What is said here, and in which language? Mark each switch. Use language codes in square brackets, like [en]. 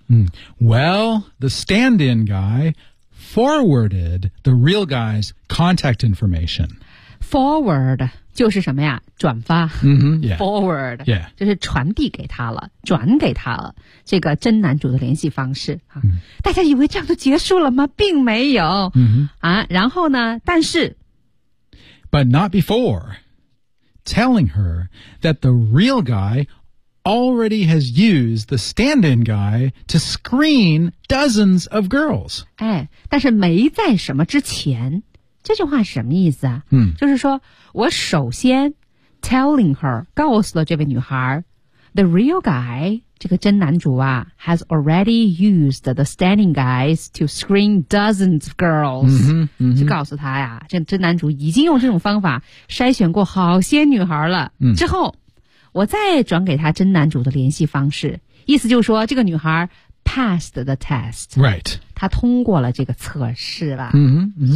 [en] 嗯、well, the stand-in guy forwarded the real guy's contact information. [zh] Forward 就是什么呀？转发。 [en] Mm-hmm, yeah. Forward yeah. [zh] 就是传递给他了，转给他了这个真男主的联系方式、啊 mm-hmm. 大家以为这样就结束了吗？并没有。 Mm-hmm. 啊，然后呢？但是 [en] ，But not before telling her that the real guy. Already has used the stand-in guy to screen dozens of girls. [zh] 哎，但是没在什么之前，这句话是什么意思啊？嗯，就是说我首先 [en] telling her [zh] 告诉了这位女孩 [en] The real guy, [zh] 这个真男主啊 [en] has already used the standing guys to screen dozens of girls. 嗯哼，嗯哼， [zh] 就告诉他呀，这真男主已经用这种方法筛选过好些女孩了。嗯，之后我再转给他真男主的联系方式，意思就是说这个女孩 [en] passed the test. Right. [zh] 他通过了这个测试了。嗯、mm-hmm, mm-hmm.